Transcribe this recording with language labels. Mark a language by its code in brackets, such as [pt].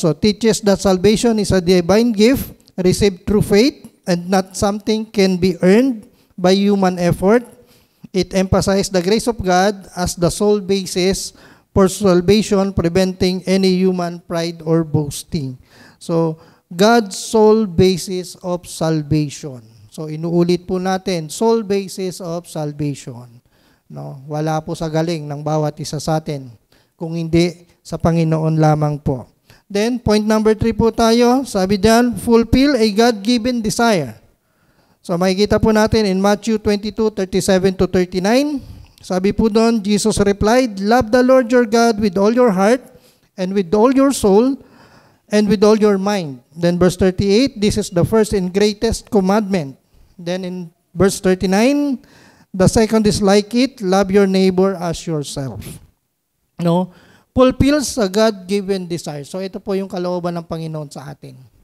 [en] So teaches that salvation is a divine gift received through faith and not something can be earned by human effort. It emphasizes the grace of God as the sole basis for salvation, preventing any human pride or boasting. So God's sole basis of salvation. [tl] So inuulit po natin, [en] sole basis of salvation. [tl] No, wala po sa galing ng bawat isa sa atin, kung hindi sa Panginoon lamang po. [en] Then point number 3 [tl] po tayo, sabi diyan, [en] fulfill a God-given desire. [tl] So makikita po natin in Matthew 22:37-39. Sabi po doon, [en] Jesus replied, "Love the Lord your God with all your heart and with all your soul and with all your mind." Then verse 38, this is the first and greatest commandment. Then in verse 39, the second is like it, love your neighbor as yourself. No? Fulfills a God-given desire. [tl] So ito po yung kalooban ng Panginoon sa atin.